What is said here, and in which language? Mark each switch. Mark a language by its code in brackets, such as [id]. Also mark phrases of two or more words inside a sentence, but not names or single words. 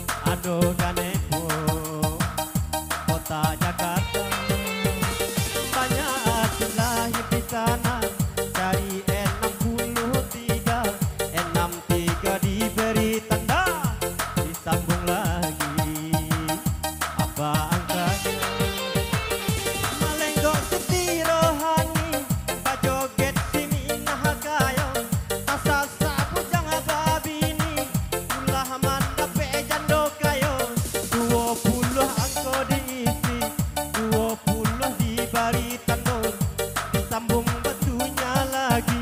[id] Aduh Ganepo kota Jakarta, banyak adalah di sana dari 63 diberi tanda, disambung lagi apa angkanya. [min] Malenggok Siti Rohani, bajoget Siminah Gayo, tasasa pujang babini, ulah mandape jando kayo. 20 angko diisi, 20 diberi tanda, disambung batunya lagi.